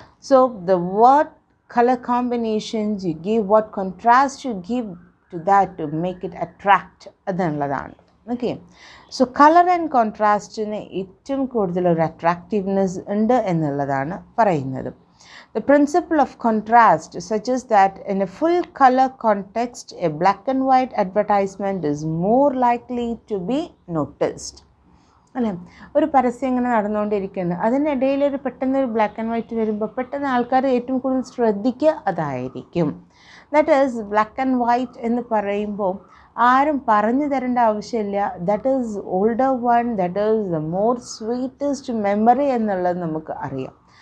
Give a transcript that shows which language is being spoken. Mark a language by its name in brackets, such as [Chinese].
[English] so the what colour combinations you give, what contrast you give to that to make it attract [Malayalam] എന്നുള്ളതാണ്. Okay, so colour and കോൺട്രാസ്റ്റിന് ഏറ്റവും കൂടുതൽ ഒരു attractiveness ഉണ്ട് എന്നുള്ളതാണ് പറയുന്നത്. [English] The principle of contrast suggests that in a full color context, a black and white advertisement is more likely to be noticed. [Malayalam] അല്ലേ, ഒരു പരസ്യം ഇങ്ങനെ നടന്നുകൊണ്ടിരിക്കുന്നു, അതിനിടയിൽ ഒരു പെട്ടെന്നൊരു ബ്ലാക്ക് ആൻഡ് വൈറ്റ് വരുമ്പോൾ പെട്ടെന്ന് ആൾക്കാർ ഏറ്റവും കൂടുതൽ ശ്രദ്ധിക്കുക അതായിരിക്കും. [English] that is black and white [Malayalam] എന്ന് പറയുമ്പോൾ ആരും പറഞ്ഞു തരേണ്ട ആവശ്യമില്ല. [English] that is older one, that is the more sweetest memory [Malayalam] എന്നുള്ളത് നമുക്ക് അറിയാം.